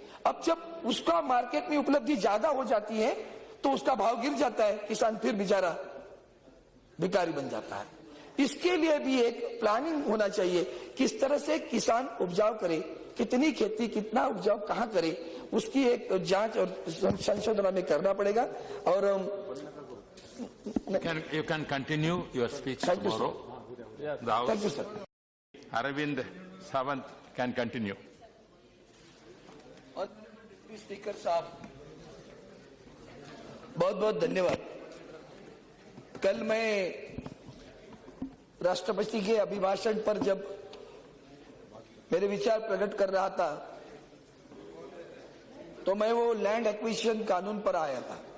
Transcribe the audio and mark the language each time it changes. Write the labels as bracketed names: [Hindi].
[Hindi] अब जब उसका मार्केट में उपलब्धि ज्यादा हो जाती है तो उसका भाव गिर जाता है, किसान फिर बेचारा भिखारी बन जाता है। इसके लिए भी एक प्लानिंग होना चाहिए, किस तरह से किसान उपजाऊ करे, कितनी खेती, कितना उपजाऊ कहां करे, उसकी एक जांच और संशोधन हमें करना पड़ेगा। और [English] You can continue your speech tomorrow. Thank you, sir. Arvind Sawant can continue. [Hindi] और स्पीकर साहब बहुत बहुत धन्यवाद। कल मैं राष्ट्रपति के अभिभाषण पर जब मेरे विचार प्रकट कर रहा था तो मैं वो लैंड एक्विजिशन कानून पर आया था।